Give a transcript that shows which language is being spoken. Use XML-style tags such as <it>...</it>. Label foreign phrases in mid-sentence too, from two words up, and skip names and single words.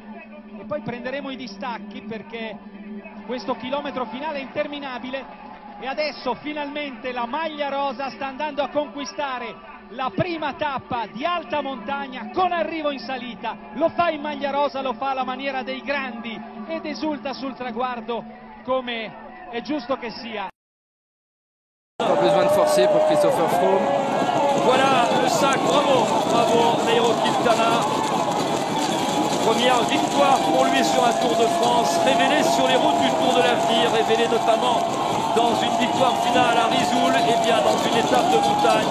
<it>E poi prenderemo i distacchi perché questo chilometro finale è interminabile e adesso finalmente la maglia rosa sta andando a conquistare la prima tappa di alta montagna con arrivo in salita. Lo fa in maglia rosa, lo fa alla maniera dei grandi ed esulta sul traguardo come è giusto che sia.</it> <fr>Pas besoin de forcer pour Christopher Froome. Voilà le sac, bravo Nairo Quintana. Première victoire pour lui sur un Tour de France, révélé sur les routes du Tour de l'Avenir, révélé notamment dans une victoire finale à Risoul et bien dans une étape de montagne.</fr>